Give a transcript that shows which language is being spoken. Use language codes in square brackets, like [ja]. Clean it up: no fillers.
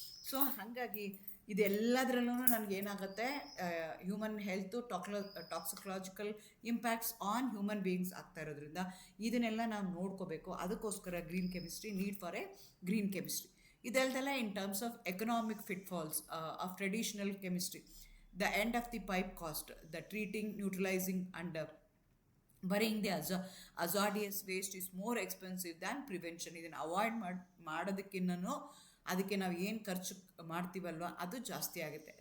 [kn] So ಹಾಗಾಗಿ ಇದೆಲ್ಲದರಲ್ಲೂ ನನಗೇನಾಗುತ್ತೆ, human health [en] toxicological impacts on human beings [kn] ಆಗ್ತಾ ಇರೋದ್ರಿಂದ ಇದನ್ನೆಲ್ಲ ನಾವು ನೋಡ್ಕೋಬೇಕು. ಅದಕ್ಕೋಸ್ಕರ [en] Green chemistry, need for a green chemistry. [kn] ಇದೆಲ್ಲದೆಲ್ಲ [en] In terms of economic pitfalls of traditional chemistry. The end of the pipe cost, the treating, neutralizing and burying the hazardous waste is more expensive than prevention. [kn] ಇದನ್ನು avoid ಮಾಡೋದಕ್ಕಿನ್ನೂ ಅದಕ್ಕೆ ನಾವು ಏನು ಖರ್ಚು ಮಾಡ್ತೀವಲ್ವ ಅದು ಜಾಸ್ತಿ ಆಗುತ್ತೆ.